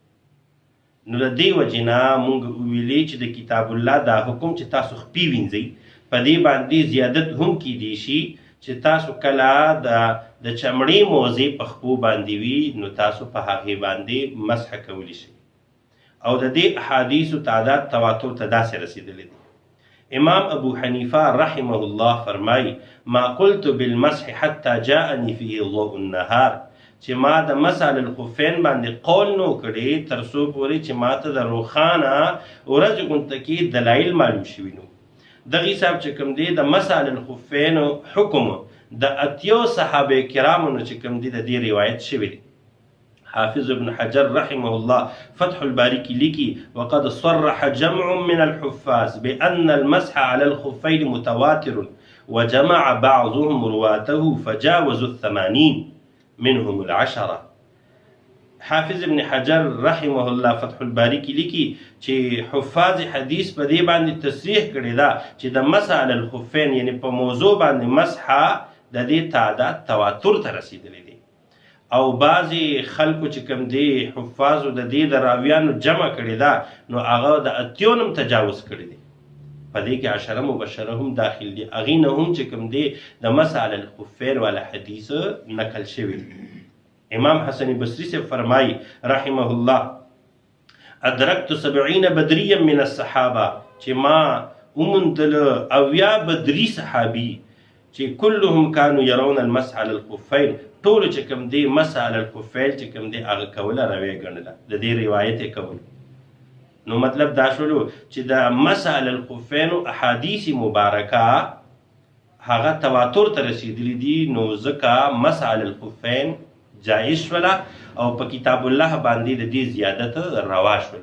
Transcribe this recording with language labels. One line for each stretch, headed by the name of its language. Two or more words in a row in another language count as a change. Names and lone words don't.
Pashto: نو د دې وجې نه مونږ وویلې چې د کتاب الله دا حکم چې تاسو خپې وینځئ، په دې باندې زیادت هم کیدی شي چې تاسو کله د چمړې موضوع په خپو باندې وي، نو تاسو په هغې باندې مسح کولی شئ. او د دې احادیثو تعداد تواتر ته داسې رسېدلی دی.
Arabic: امام ابو حنیفه رحمه الله فرمای ما قلت بالمسح حتى جاءني فيه ضوء النهار،
Pashto: چې ما د
Arabic: مسح علی الخفین
Pashto: باندې قول نو کړی تر څو پورې چې ما ته د روښانه ورځې غونته کې دلایل معلوم شوي. نو دغې صاحب چې کوم دی د
Arabic: مسح علی الخفین
Pashto: حکم د اتیو صحابه کرامو نه چې کوم دی د دې روایت شوی دی.
Arabic: حافظ ابن حجر رحمه الله فتح الباری کی لیکي وقد صرح جمع من الحفاظ بأن المسح على الخفين متواتر وجمع بعضهم رواته فجاوزوا 80 منهم 10.
Pashto: حافظ ابن حجر
Arabic: رحمه الله
Pashto: فتح الباری کی لیکي چې حفاظ حدیث په دې باندې تصریح کړی دا چې د
Arabic: مسح علی الخفین
Pashto: یعنی په موضوع باندې مسح د دې تعداد تواتر ته رسیدلی دی. او بعضی خلکو چې کوم دی حفاظو د دې د راویانو جمع کړی دا، نو هغه د اتیو نم تجاوز کړی دی. په دې کې عشره مبشره هم داخل دي. هغې نه هم چې کوم دی د
Arabic: مسح علی الخفین
Pashto: والا حدیث نقل شوی.
Arabic: امام حسن بصری سے فرمائی رحمه الله ادرکت 70 بدریا من الصحابه،
Pashto: چې ما وموندل 80 بدري صحابي چې
Arabic: كلهم كانوا يرون المسح على الخفين،
Pashto: ټولو چې کوم دی
Arabic: مسح علی الخفین
Pashto: چې کوم دی هغه کوله روی ګڼله، د دې روایت یې کول. نو مطلب دا شولو چې د
Arabic: مسح علی الخفین
Pashto: احادیث مبارکه هغه تواتر ته رسېدلي دي، نو ځکه
Arabic: مسح علی الخفین
Pashto: جایز شوله او په کتاب الله باندې د دې زیادت روا شولو.